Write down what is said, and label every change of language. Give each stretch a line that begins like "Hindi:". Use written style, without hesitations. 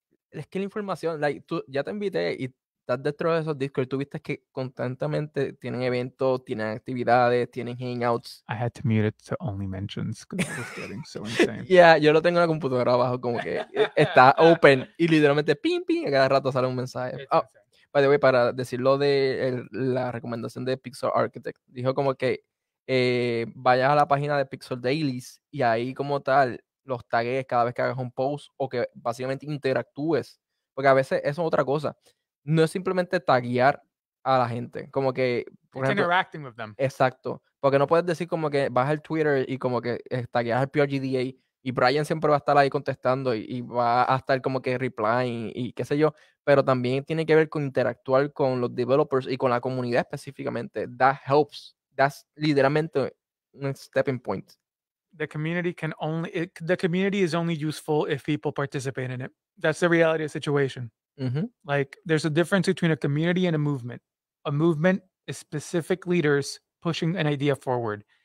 Spanish: es que la información, like, tú ya te invité y estás dentro de esos Discord, tú viste que constantemente tienen eventos, tienen actividades, tienen hangouts.
English: I had to mute it to only mentions because it was getting so insane.
Spanish: Yeah, yo lo tengo en la computadora abajo, como que está open y literalmente ping, a cada rato sale un mensaje.
English: It's Oh, insane. by the way,
Spanish: para decirlo de la recomendación de Pixel Architect, dijo como que vayas a la página de Pixel Dailies y ahí como tal los tagues cada vez que hagas un post o que básicamente interactúes, porque a veces eso es otra cosa. No es simplemente taguear a la gente, como que, por
English: It's
Spanish: ejemplo,
English: interacting with them.
Spanish: exacto, porque no puedes decir como que vas al Twitter y como que tagueas al PRGDA y Brian siempre va a estar ahí contestando y va a estar como que replying y qué sé yo, pero también tiene que ver con interactuar con los developers y con la comunidad específicamente.
English: That helps. That's literalmente un stepping point. The community the community is only useful if people participate in it. That's the reality of the situation. Ujú. Like there's a difference between a community and a movement. A movement is specific leaders pushing an idea forward.